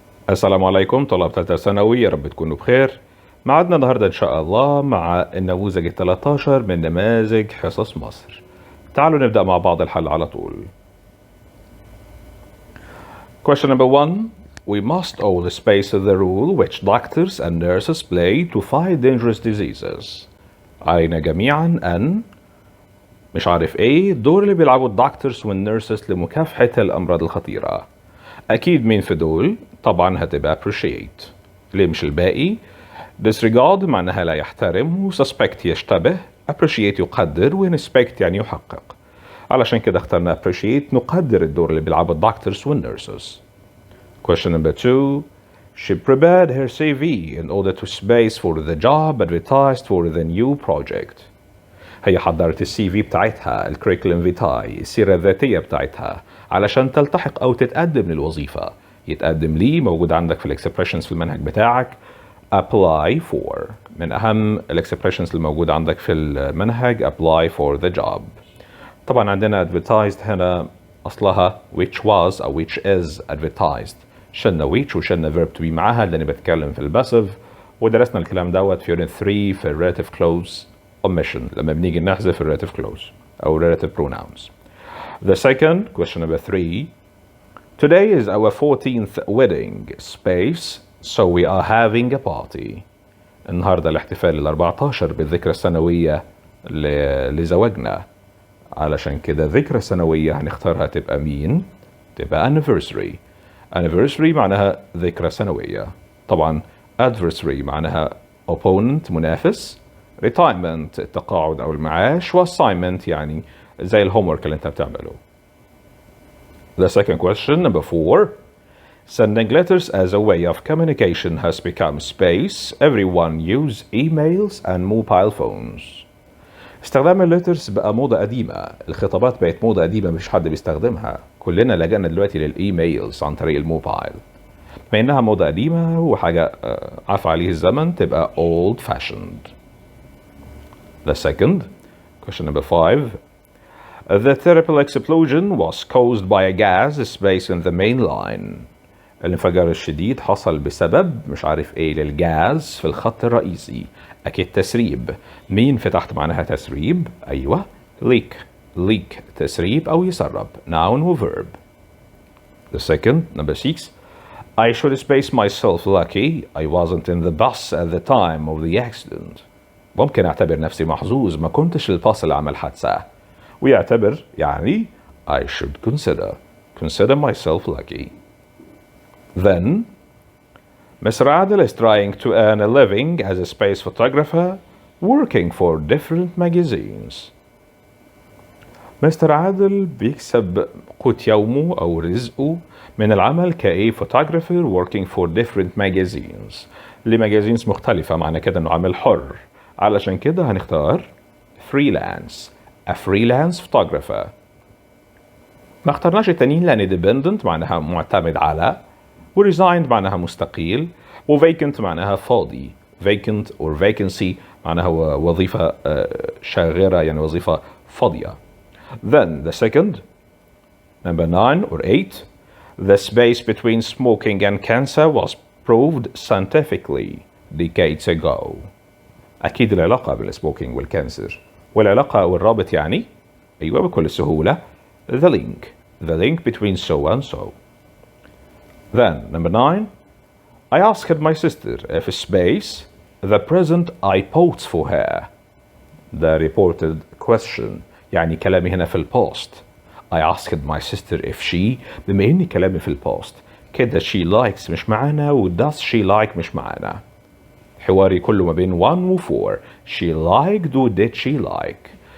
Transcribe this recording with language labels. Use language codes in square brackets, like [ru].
[ar] السلام عليكم طلاب ثالثة ثانوي، يا رب تكونوا بخير. معادنا النهاردة إن شاء الله مع النموذج 13 من نماذج حصص مصر. تعالوا نبدأ مع بعض الحل على طول. [en] Question number 1. We must all space the role which doctors and nurses play to fight dangerous diseases. [ar] علينا جميعا أن مش عارف ايه الدور اللي بيلعبوا الدكتورز والنيرسز لمكافحة الأمراض الخطيرة. أكيد مين في دول؟ طبعا هتبقى appreciate. ليه مش الباقي؟ disregard معناها لا يحترم، و suspect يشتبه، appreciate يقدر، و inspect يعني يحقق. علشان كده اخترنا appreciate، نقدر الدور اللي بيلعبوا الدكتورز والنيرسز. [en] Question number 2. She prepared her CV in order to space for the job advertised for the new project. [ar] هي حضرت السي في بتاعتها، الكريكولم فيتاي، السيرة الذاتية بتاعتها علشان تلتحق أو تتقدم للوظيفة. يتقدم ليه موجود عندك في الاكسبريشنز في المنهج بتاعك. apply for من أهم الاكسبريشنز اللي موجود عندك في المنهج. [en] apply for the job. [ar] طبعا عندنا advertised هنا أصلها [en] which was [ar] أو [en] which is advertised. [ar] شلنا which وشلنا verb to be معاها لأني بتكلم في الباسيف، ودرسنا الكلام دوت في unit 3 في relative clause omission لما بنيجي نحذف relative clause أو relative pronouns. [en] The second, question number 3. Today is our 14th wedding space, so we are having a party. [ar] النهارده الاحتفال ال14 بالذكرى السنوية لزواجنا. علشان كده الذكرى السنوية هنختارها تبقى مين؟ تبقى anniversary. anniversary معناها ذكرى سنوية. طبعا adversary معناها opponent منافس. retirement التقاعد أو المعاش، و assignment يعني زي الهومورك اللي أنت بتعمله. [en] The second question, number 4. Sending letters as a way of communication has become space. Everyone use emails and mobile phones. [ar] استخدام الليترز بقى موضة قديمة، الخطابات بقت موضة قديمة مش حد بيستخدمها، كلنا لجأنا دلوقتي للإيميلز عن طريق الموبايل. بما إنها موضة قديمة وحاجة عفى عليه الزمن تبقى old fashioned. [en] The second, question number 5. The terrible explosion was caused by a gas space in the main line. [ar] الانفجار الشديد حصل بسبب مش عارف ايه للجاز في الخط الرئيسي. اكيد تسريب. مين في تحت معناها تسريب؟ ايوه leak تسريب او يسرب. [en] noun و verb. The second, number 6. I should space myself lucky I wasn't in the bus at the time of the accident. [ar] ممكن اعتبر نفسي محظوظ ما كنتش الباص اللي عمل حادثة. ويعتبر يعني [en] I should consider myself lucky. Then Mr. Adel is trying to earn a living as a space photographer working for different magazines. [ar] مستر عادل بيكسب قوت يومه أو رزقه من العمل كأي [en] photographer working for different magazines [ar] لمجازينز مختلفة، معنى كده إنه عمل حر. علشان كده هنختار freelance. [en] a freelance photographer. [ar] ما اخترناش التانيين لأن dependent معناها معتمد على، و resigned معناها مستقيل، و vacant معناها فاضي. vacant or vacancy معناها وظيفة شاغرة يعني وظيفة فاضية. [en] Then the second, number 9 or 8. The space between smoking and cancer was proved scientifically decades ago. [ar] أكيد العلاقة بين السموكينج والكانسر، والعلاقة أو الرابط يعني أيوة بكل سهولة [en] the link between so and so. Then number 9. I asked my sister if space the present I bought for her. The reported question [ar] يعني كلامي هنا في البوست. [en] I asked my sister if she، [ar] بما إني كلامي في البوست كده [en] she likes [ar] مش معانا و [en] does she like [ar] مش معانا. حواري كله ما بين 1 و 4. [en] she liked [ar] و [en] did she like.